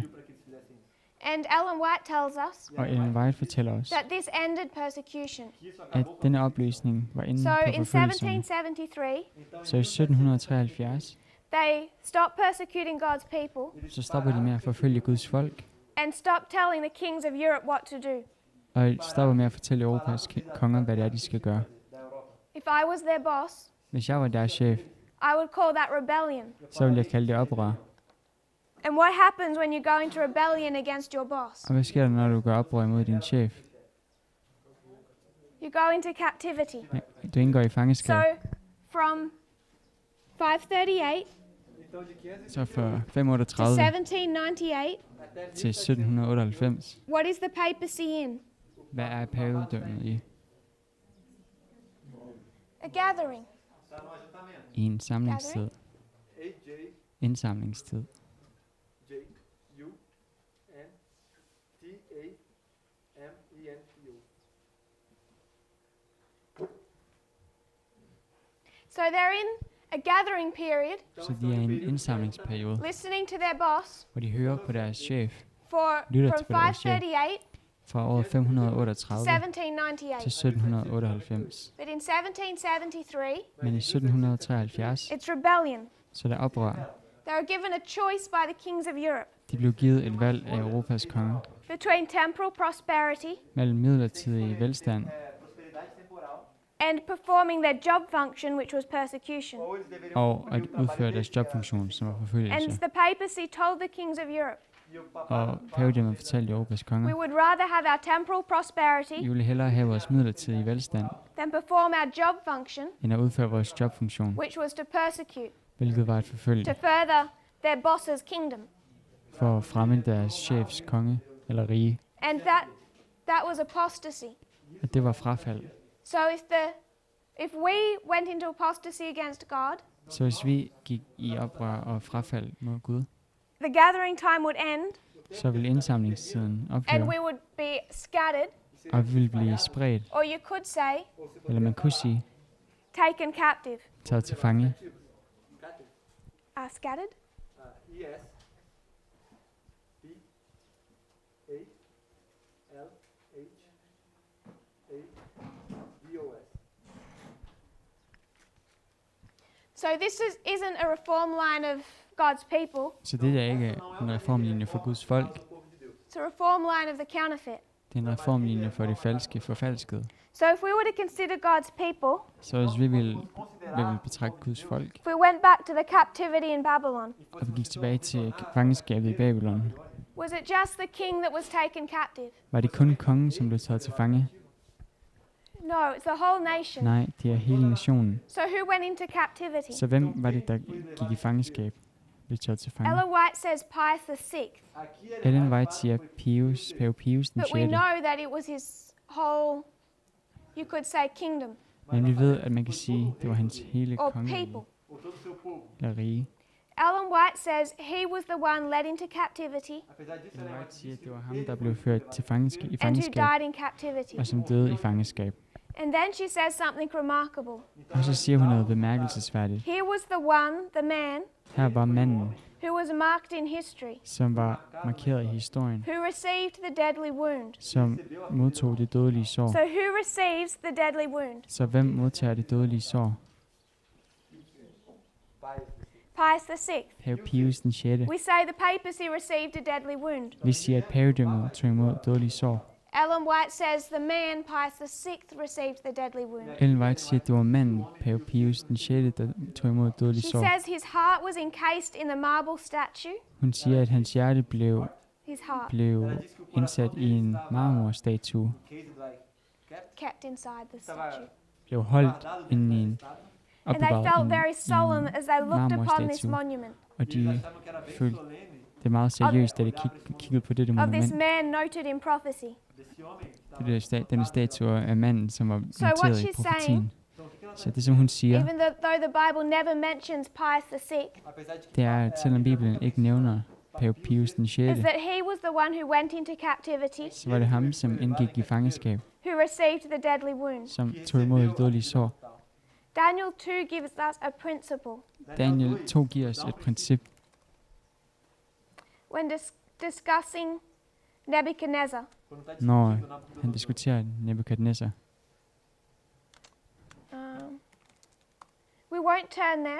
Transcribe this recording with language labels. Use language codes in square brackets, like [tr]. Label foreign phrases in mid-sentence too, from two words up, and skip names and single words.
[pt] Para que eles fizessem isso. [en] And Ellen White tells us [da] Og Ellen White fortæller os, [en] that this ended persecution. [pt] Que isso [da] at [pt] acabou com [da] denne opløsning var inde [en] So [da] på [en] in [da] forfølgelserne. 1773, [pt] Então, [da] Så i 1773, [en] they stop persecuting God's people [da] så stopper de med at forfølge Guds folk, [en] and stop telling the kings of Europe what to do. [da] og stopper med at fortælle Europas konger, hvad det er, de skal gøre. [pt] da Europa. [en] If I was their boss, [da] Hvis jeg var deres chef, [en] I would call that rebellion. [da] så ville jeg kalde det oprør. [en] And what happens when you go into rebellion against your boss? [da] Og hvad sker der, når du gør oprør imod din chef? [en] You go into captivity. [da] Ja, du indgår i fangeskab. [en] So from 538 [pt] Então, de 500 [da] Så fra [en] to 538 1798, [pt] até [da] til 1798, [en] what is the papacy in? [da] hvad er pavedømmet i? [en] A gathering. [pt] está no ajuntamento. [da] I en samlingstid, AJ, indsamlingstid. J, U, N, [en] So they're in a gathering period, [da] Så de er i en indsamlingsperiode, [en] listening to their boss [da] hvor de hører på deres chef [en] from [da] Lytter til, hvad der sker. 538 fra året [en] to [da] 538 til [en] 1798. [da] 1798. [en] But in 1773, [da] Men i 1773, [en] it's rebellion. [da] så er der oprør. [en] They were given a choice by the kings of Europe [da] De blev givet et valg af Europas konge [en] between temporal prosperity [da] mellem midlertidig velstand [en] and performing their job function, which was persecution. [da] og at udføre deres jobfunktion, som var [en] And [da] forfølgelse. [en] the papacy told the kings of Europe, [da] Og pavedømmet fortalte Europas [en] we [da] konger, [en] would rather have our temporal prosperity [da] I ville hellere have vores midlertidige velstand, [en] than perform our job function, [da] end at udføre vores jobfunktion, [en] which was to persecute, [da] hvilket var at [en] to [da] forfølge [en] further their boss's kingdom. [da] for at fremme deres chefs konge eller rige. [en] And that was apostasy. [da] At det var frafald. [en] So if we went into apostasy against God, [da] Så hvis vi gik i oprør og frafald mod Gud, [en] the gathering time would end [da] så ville indsamlingstiden [en] and [da] ophøre, [en] we would be scattered, [da] og vi ville blive spredt, [en] or you could say [da] eller man kunne sige, [en] taken captive. [da] taget til fange. [en] Scattered? So this isn't a reform line of God's people. [da] Så det er ikke en reformlinje for Guds folk. [en] It's a reform line of the counterfeit. [da] Det er en reformlinje for det falske, forfalskede. [en] So if we were to consider God's people, [da] Så hvis vi vil betragte Guds folk, [en] if we went back to the captivity in Babylon, [da] og vi gik tilbage til fangenskabet i Babylon, [en] was it just the king that was taken captive? [da] var det kun kongen, som blev taget til fange? [en] No, it's the whole nation. [da] Nej, det er hele nationen. [en] So who went into captivity? [da] Så hvem var det, der gik i fangenskab? Blev taget til fange? [en] Ellen White says Pius VI, [da] Ellen White siger Pave Pius den [en] but we [da] 6. [en] know that it was his whole, you could say, kingdom [da] Men vi ved, at man kan sige, det var hans hele [en] or [da] kongerige [en] people. [da] eller rige. [en] Ellen White says he was the one led into captivity [da] Ellen White siger, at det var ham, der blev ført til i [en] and who [da] fangenskab, [en] died in captivity. [da] og som døde i fangenskab. [en] And then she says something remarkable. [da] Og så siger hun noget bemærkelsesværdigt. [en] He was the one, the man, [da] Her var manden, [en] who was marked in history, [da] som var markeret i historien, [en] who received the deadly wound. [da] som modtog det dødelige sår. [en] So who receives the deadly wound? [da] Så hvem modtager det dødelige sår? [en] Pius VI. [da] Pave Pius den 6. [en] We say the papacy received a deadly wound. [da] Vi siger, at pavedømmet tog imod dødelige sår. [en] Ellen White says the man, Pius VI, received the deadly wound. [da] Ellen White siger, at det var manden, Pave Pius den 6., der tog imod dødelige [en] She [da] sår. [en] says his heart was encased in the marble statue. [da] Hun siger, at hans hjerte [en] His heart [da] blev indsat i en marmorstatue, [en] kept inside the statue. [da] blev holdt inde i en [en] And they [da] opbevaret [en] felt very solemn as they looked upon this [da] marmorstatue. [en] monument [da] Og de følte det meget seriøst, da de kiggede på dette [en] of this [da] monument. [en] man noted in prophecy. [da] Denne statue af manden, som var [en] So what [da] noteret i [en] she's [da] profetien. Så det, som hun siger, [en] Even though the Bible never mentions Pius VI, [da] det er, at selvom Bibelen ikke nævner Pave Pius den 6., [en] is that he was the one who went into captivity, [da] så var det ham, som indgik i fangenskab, [en] who received the deadly wound. [da] som tog imod det dødelige sår. [en] Daniel 2 gives us a principle. [da] Daniel 2 giver os et princip, [en] When discussing Nebuchadnezzar, [da] når han diskuterer Nebukadnezar. [en] we won't turn there,